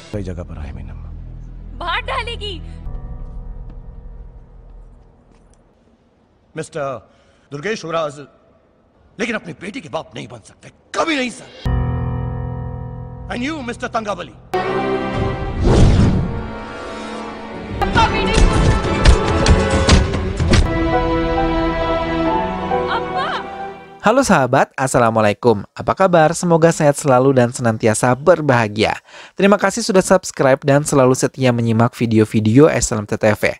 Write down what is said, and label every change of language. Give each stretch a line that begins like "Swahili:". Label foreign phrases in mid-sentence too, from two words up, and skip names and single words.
Hindi: जगह पर आए मीनम। बाहर डालेगी। मिस्टर दुर्गेश युवराज, लेकिन अपनी बेटी के बाप नहीं बन सकते, कभी नहीं सर।
English: and you Mister Tangavali,
Indonesian: Halo sahabat, Assalamualaikum. Apa kabar? Semoga sehat selalu dan senantiasa berbahagia. Terima kasih sudah subscribe dan selalu setia menyimak video-video SLMT-TV.